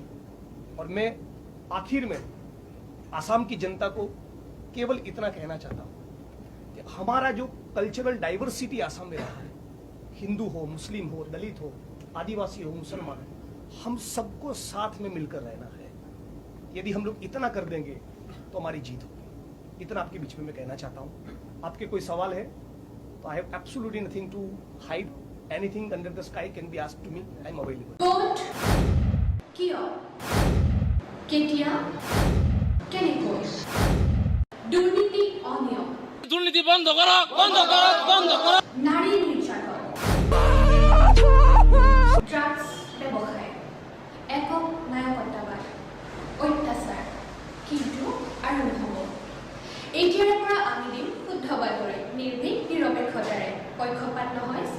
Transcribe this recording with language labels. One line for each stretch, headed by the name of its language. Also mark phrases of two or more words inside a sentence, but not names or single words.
Hindi: और मैं आखिर में आसाम की जनता को केवल इतना कहना चाहता हूं कि हमारा जो
English: cultural diversity
Hindi: आसाम में रहा है, हिंदू हो, मुस्लिम हो, दलित हो, आदिवासी हो, मुसलमान हो, हम सबको साथ में मिलकर रहना है। यदि हम लोग इतना कर देंगे तो हमारी जीत होगी। इतना आपके बीच में मैं कहना चाहता हूं। आपके कोई सवाल है?
English: So I have absolutely nothing to hide. Anything under the sky can be asked to me. I am available.
Assamese: কোট কিয় কেতিয়া কেনেকৈ দুৰ্নীতি অনিয়ম দুর্নীতি বন্ধ করো বন্ধ করো বন্ধ করো নারী নির্যাতন ড্রাগস ব্যৱসায় একক নায়কত্ববাদ অত্যাচাৰ কিন্তু আৰু নহ'ব এতিয়াৰে পৰা আমি দিম শুদ্ধ বাতৰি নিৰ্ভীক নিৰপেক্ষতাৰে পক্ষপাত নহয়